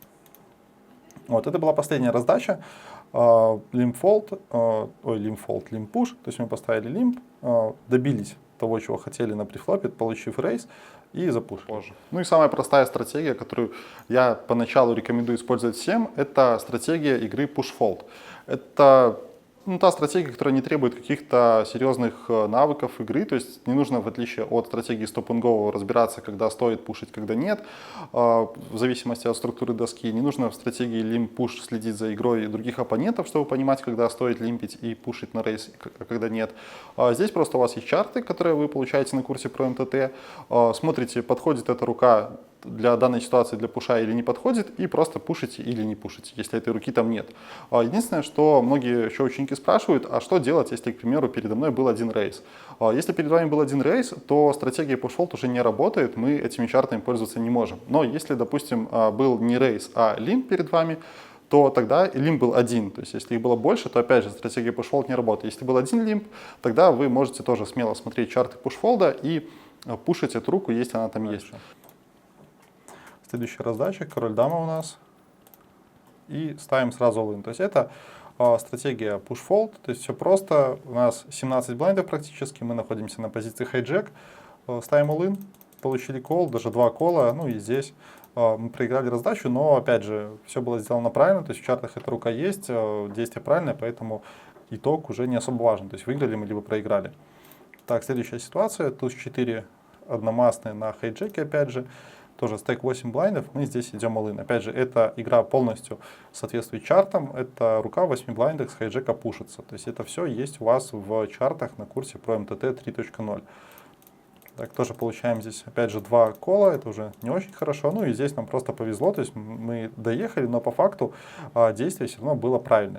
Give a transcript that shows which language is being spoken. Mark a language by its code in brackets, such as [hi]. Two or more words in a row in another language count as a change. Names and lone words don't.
[ru] Вот, это была последняя раздача. Лимп-фолд, лимп-пуш, то есть мы поставили лимп, добились того, чего хотели на префлопе, получив рейс, и запушили. Позже. Ну и самая простая стратегия, которую я поначалу рекомендую использовать всем, это стратегия игры push-fold. Это та стратегия, которая не требует каких-то серьезных навыков игры, то есть не нужно, в отличие от стратегии Stop and Go, разбираться, когда стоит пушить, когда нет, в зависимости от структуры доски. Не нужно в стратегии Limp Push следить за игрой других оппонентов, чтобы понимать, когда стоит лимпить и пушить на рейс, а когда нет. Здесь просто у вас есть чарты, которые вы получаете на курсе про МТТ, смотрите, подходит эта рука для данной ситуации, для пуша или не подходит, и просто пушите или не пушите, если этой руки там нет. Единственное, что многие еще ученики спрашивают, а что делать, если, к примеру, передо мной был один рейс? Если перед вами был один рейс, то стратегия push-fold уже не работает, мы этими чартами пользоваться не можем. Но если, допустим, был не рейс, а лимп перед вами, то тогда лимп был один. То есть если их было больше, то опять же стратегия push-fold не работает. Если был один лимп, тогда вы можете тоже смело смотреть чарты push-фолда и пушить эту руку, если она там есть. Следующая раздача, король-дама у нас. И ставим сразу all-in. То есть это стратегия push-fold. То есть все просто. У нас 17 блайндов практически. Мы находимся на позиции hijack. Ставим all-in. Получили кол, даже 2 кола. Ну и здесь мы проиграли раздачу. Но опять же, все было сделано правильно. То есть в чартах эта рука есть. Действие правильное, поэтому итог уже не особо важен. То есть выиграли мы, либо проиграли. Так, следующая ситуация. Туз 4 одномастные на хайджеке опять же. Тоже стейк 8 блайндов, мы здесь идем all-in. Опять же, эта игра полностью соответствует чартам. Это рука в 8 блайндах с хайджека пушится. То есть это все есть у вас в чартах на курсе про МТТ 3.0. Так, тоже получаем здесь, опять же, 2 кола. Это уже не очень хорошо. Ну и здесь нам просто повезло. То есть мы доехали, но по факту действие все равно было правильное.